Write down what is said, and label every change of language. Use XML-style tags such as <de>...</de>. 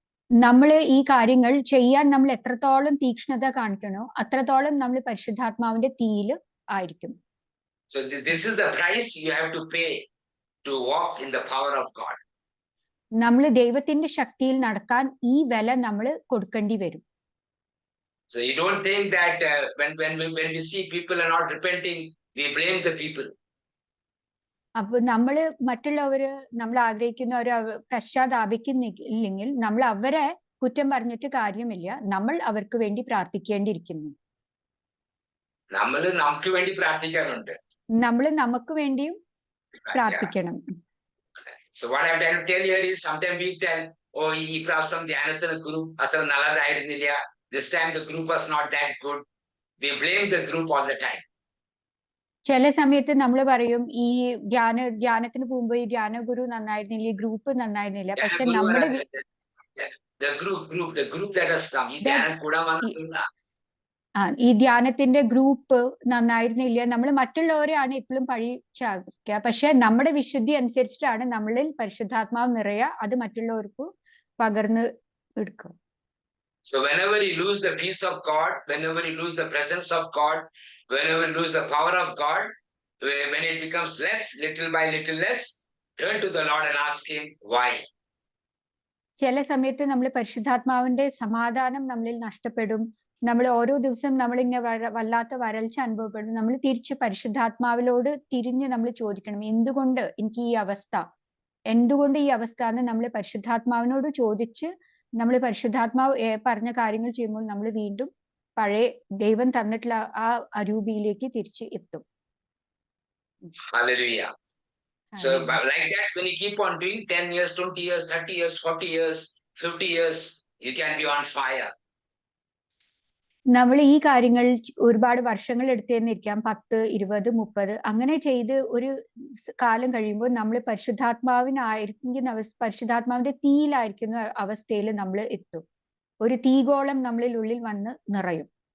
<ml>നമ്മള് ഈ കാര്യങ്ങൾ ചെയ്യാൻ നമ്മൾ എത്രത്തോളം തീക്ഷ്ണത കാണിക്കണോ അത്രത്തോളം നമ്മൾ പരിശുദ്ധാത്മാവിന്റെ തീയിൽ ആയിരിക്കും.</ml> <en>So this is the price you have to pay to walk in the power of God.</en> <ml>നമ്മൾ ദൈവത്തിന്റെ ശക്തിയിൽ നടക്കാൻ ഈ വില നമ്മൾ കൊടുക്കേണ്ടി വരും.</ml> <en>So you don't think that when we see people are not repenting, we blame the people.</en> <ml>അപ്പൊ നമ്മള് മറ്റുള്ളവര് നമ്മൾ ആഗ്രഹിക്കുന്നവര് പശ്ചാത്താപിക്കുന്നില്ലെങ്കിൽ നമ്മൾ അവരെ കുറ്റം പറഞ്ഞിട്ട് കാര്യമില്ല, നമ്മൾ അവർക്ക് വേണ്ടി പ്രാർത്ഥിക്കേണ്ടിയിരിക്കുന്നു. നമ്മൾ നമുക്ക് വേണ്ടി പ്രാർത്ഥിക്കാനുണ്ട്. നമ്മൾ നമുക്ക് വേണ്ടിയും പ്രാർത്ഥിക്കണം.</ml> <en>So what I'm trying to tell here is, sometimes we tell, oh,</en> <ml>ഈ പ്രാവശ്യം ധ്യാനത്തിന് ഗ്രൂപ്പ് അത്ര നല്ലതായിരുന്നില്ല,</ml> <en>this time the group was not that good. We blame the group all the time.</en> <ml>ചില സമയത്ത് നമ്മൾ പറയും ഈ ധ്യാനത്തിന് പോകുമ്പോ ഈ ധ്യാന ഗുരു നന്നായിരുന്നില്ല, ഈ ഗ്രൂപ്പ് നന്നായിരുന്നില്ല. പക്ഷെ നമ്മുടെ</ml> <en>the group that has come,</en> <ml>ഈ ധ്യാനം കൂടാൻ വന്നിട്ടില്ല. ഈ ധ്യാനത്തിന്റെ ഗ്രൂപ്പ് നന്നായിരുന്നില്ല, നമ്മൾ മറ്റുള്ളവരെയാണ് എപ്പോഴും പഴിച്ചാക്കുക. പക്ഷെ നമ്മുടെ വിശുദ്ധി അനുസരിച്ചിട്ടാണ് നമ്മളിൽ പരിശുദ്ധാത്മാവ് നിറയുക, അത് മറ്റുള്ളവർക്ക് പകർന്ന് എടുക്കും.</ml> <en>So whenever you lose the peace of God, whenever you lose the presence of God, whenever you lose the power of God, when it becomes less, little by little less, turn to the Lord and ask him why.</en> <ml>ചില സമയത്ത് നമ്മൾ പരിശുദ്ധാത്മാവിന്റെ സമാധാനം നമ്മളിൽ നഷ്ടപ്പെടും. നമ്മൾ ഓരോ ദിവസം നമ്മളിങ്ങനെ വല്ലാത്ത വരൾച്ച അനുഭവപ്പെടും. നമ്മൾ തിരിച്ച് പരിശുദ്ധാത്മാവിലോട് തിരിഞ്ഞ് നമ്മൾ ചോദിക്കണം, എന്തുകൊണ്ട് എനിക്ക് ഈ അവസ്ഥ, എന്തുകൊണ്ട് ഈ അവസ്ഥ എന്ന് നമ്മൾ പരിശുദ്ധാത്മാവിനോട് ചോദിച്ച് നമ്മൾ പരിശുദ്ധാത്മാവ് പറഞ്ഞ കാര്യങ്ങൾ ചെയ്യുമ്പോൾ നമ്മൾ വീണ്ടും പഴയ ദൈവം തന്നിട്ടുള്ള ആ അരൂപിയിലേക്ക് തിരിച്ച് എത്തും.</ml> <en>Hallelujah. So like that, when you keep on doing 10 years, 20 years, 30 years, 40 years, 50 years, you can be on fire.</en> <ml>നമ്മൾ ഈ കാര്യങ്ങൾ ഒരുപാട് വർഷങ്ങൾ എടുത്തേന്നിരിക്കാം, 10, 20, 30 അങ്ങനെ ചെയ്ത് ഒരു കാലം കഴിയുമ്പോൾ നമ്മൾ പരിശുദ്ധാത്മാവിന്റെ തീയിലായിരിക്കുന്ന അവസ്ഥയിൽ നമ്മൾ എത്തും. ഒരു തീഗോളം നമ്മളിൽ ഉള്ളിൽ വന്ന് നിറയും.</ml>